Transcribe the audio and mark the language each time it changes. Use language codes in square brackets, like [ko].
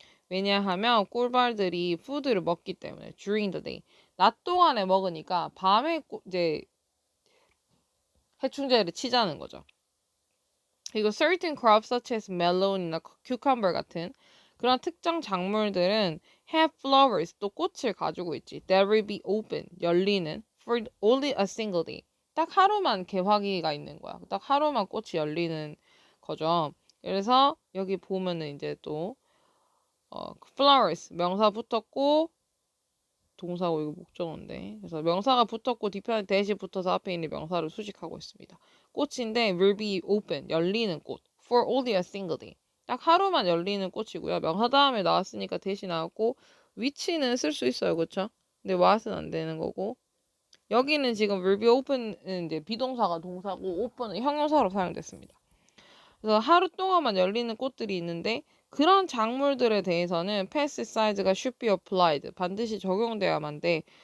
[ko] 왜냐하면 꿀벌들이 푸드를 먹기 때문에 [en] during the day. [ko] 낮 동안에 먹으니까 밤에 이제 해충제를 치자는 거죠. 그리고 [en] certain crops such as melon [ko] 이나 cucumber 같은 그런 특정 작물들은 [en] have flowers, [ko] 또 꽃을 가지고 있지. [en] That will be open, 열리는 for only a single day. [ko] 딱 하루만 개화기가 있는 거야. 딱 하루만 꽃이 열리는 거죠. 그래서 여기 보면은 이제 또 flowers 명사 붙었고 동사고 이거 목적어인데 그래서 명사가 붙었고 뒤편에 대시 붙어서 앞에 있는 명사를 수식하고 있습니다. 꽃인데 [en] will be open [ko] 열리는 꽃 [en] for only a single day [ko] 딱 하루만 열리는 꽃이고요. 명사 다음에 나왔으니까 대시 나왔고 which는 쓸 수 있어요. 그쵸? 근데 what은 안 되는 거고 여기는 지금 will be open은 이제 비동사가 동사고 open은 형용사로 사용됐습니다. 그래서 하루 동안만 열리는 꽃들이 있는데 그런 작물들에 대해서는 pesticides가 [en] should be applied [ko] 반드시 적용돼야만 돼.